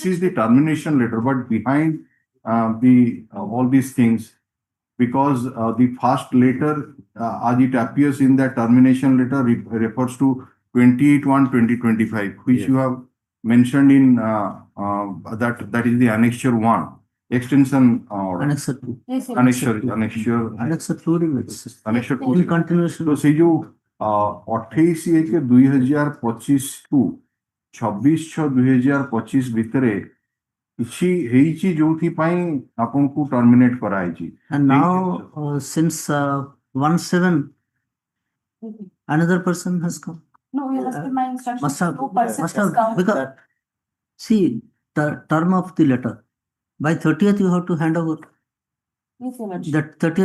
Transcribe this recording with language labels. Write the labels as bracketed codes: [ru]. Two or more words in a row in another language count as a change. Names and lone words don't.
[en] This is the termination letter, but behind all these things, because the first letter, as it appears in that termination letter, refers to 28/1/2025, which you have mentioned in that is the annexure 1 extension order. Annexure 2. Yes, Your annexure Lordship. Annexure 2 limits. annexure 2 In continuation. [hi] तो से जो [or] 28/1/2025 टू 26/6/2025 भितरे କିଛି ହେଇଛି ଯୋଉଥିପାଇଁ ଆପଣଙ୍କୁ ଟର୍ମିନେଟ କରାଯାଇଛି [en] And now, since 1/7, another person has come. No, Your Lordship, my instruction. Must have, No person must has have, come. because, see, the term of the letter. By 30th, you have to hand over. Yes, Your Lordship.